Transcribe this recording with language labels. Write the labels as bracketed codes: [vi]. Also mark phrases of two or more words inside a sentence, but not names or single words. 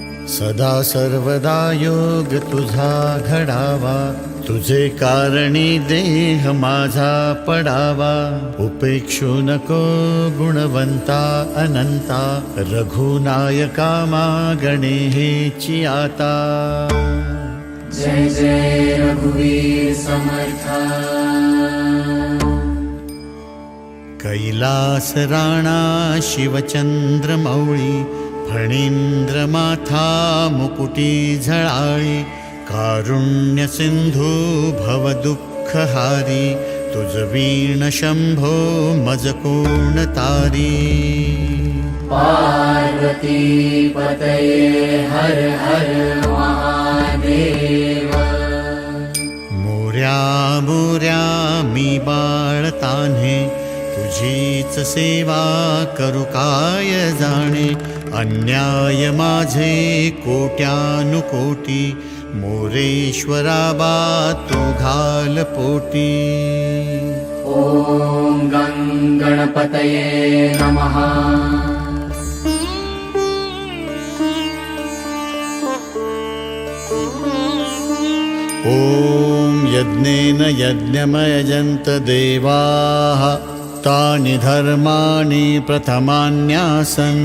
[mr] सदा सर्वदा योग तुझा घडावा, तुझे कारणी देह माझा पडावा. उपेक्षू नको गुणवंता अनंता, रघुनायका मागणे हेची आता. जय जय रघुवीर समर्था. कैलास राणा शिवचंद्र मौळी, फणींद्र माथा मुकुटी झळाळी. कारुण्य सिंधू भव दुःखहारी, तुझ वीण शंभो मज कोण तारी. [sa] पार्वती पतये हर हर महादेव. [mr] मोऱ्या मोऱ्या मी बाळ तान्हे, तुझीच सेवा करू काय जाणे. अन्याय माझे कोट्यानुकोटी, मोरेश्वरा बा तू घाल पोटी. [sa] ॐ गणपतये नमः. ॐ यज्ञेन यज्ञमयजन्त देवाः, तानि धर्माणि प्रथमान्यासन्.